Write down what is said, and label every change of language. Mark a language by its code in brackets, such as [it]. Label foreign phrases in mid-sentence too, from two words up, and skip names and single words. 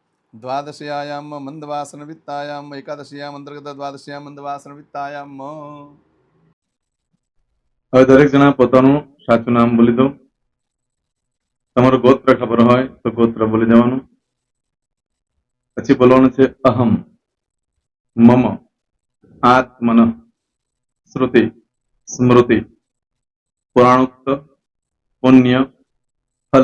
[sa] द्वादश्यायां मंदवासन वित्तायां एकादश्याम अंतर्गत द्वादश्याम मंदवासन वित्तायां [gu] હવે દરેક જણા પોતાનું સાચું નામ બોલી દો. તમારું ગોત્ર ખબર હોય તો ગોત્ર બોલી દેવાનું. પછી બોલવાનું છે [sa] अहम्, मम, आत्मन्, श्रुति, स्मृति, पुराणोक्त, पुण्य, फल,